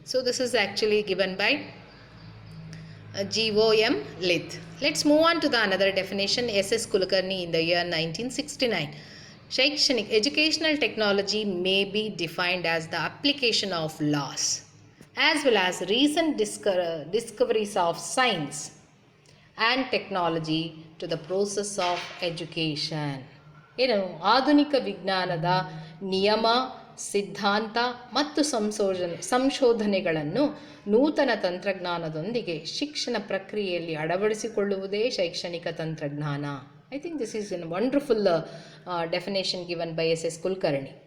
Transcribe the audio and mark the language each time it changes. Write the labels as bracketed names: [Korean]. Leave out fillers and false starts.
[English] So this is actually given by GOM Lith. Let's move on to the another definition, S.S. Kulkarni in the year 1969. Shaikshanic educational technology may be defined as the application of laws as well as recent discoveries of science and technology to the process of education. [Kannada] ಏನು ಆಧುನಿಕ ವಿಜ್ಞಾನದ ನಿಯಮ, ಸಿದ್ಧಾಂತ ಮತ್ತು ಸಂಶೋಧನೆಗಳನ್ನು ನೂತನ ತಂತ್ರಜ್ಞಾನದೊಂದಿಗೆ ಶಿಕ್ಷಣ ಪ್ರಕ್ರಿಯೆಯಲ್ಲಿ ಅಳವಡಿಸಿಕೊಳ್ಳುವುದೇ ಶೈಕ್ಷಣಿಕ ತಂತ್ರಜ್ಞಾನ. [English] I think this is an wonderful definition given by S.S. Kulkarni.